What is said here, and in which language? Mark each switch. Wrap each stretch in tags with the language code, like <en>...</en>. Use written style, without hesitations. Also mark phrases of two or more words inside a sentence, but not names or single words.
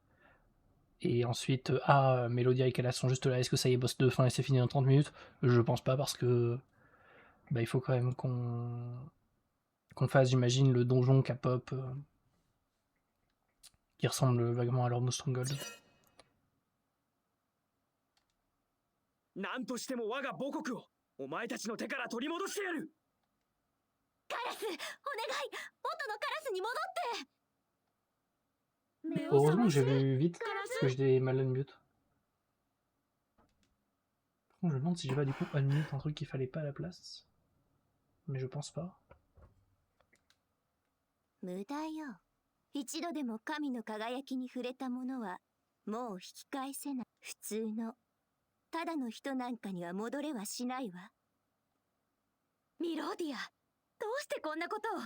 <fr>Et ensuite, Melodia et Kalas sont juste là, est-ce que ça y est, boss de fin et c'est fini dans 30 minutes? Je pense pas parce que bah, il faut quand même qu'on fasse, j'imagine, le donjon K-pop qui ressemble vaguement à leur Stronghold.</fr> <ja>何としても我が母国をお前たちの手から取り戻してやる。カラス、お願い、元のカラスに戻って。</ja> <fr>Heureusement que j'ai vu vite parce que j'étais mal unmute. Par contre, je me demande si j'ai pas du coup unmute un truc qu'il fallait pas à la place. Mais je pense pas.</fr> <ja>無駄よ。一度でも神の輝きに触れたものはもう引き返せない。普通のただの人なんかには戻れはしないわ。ミロディア、どうしてこんなことを。</ja>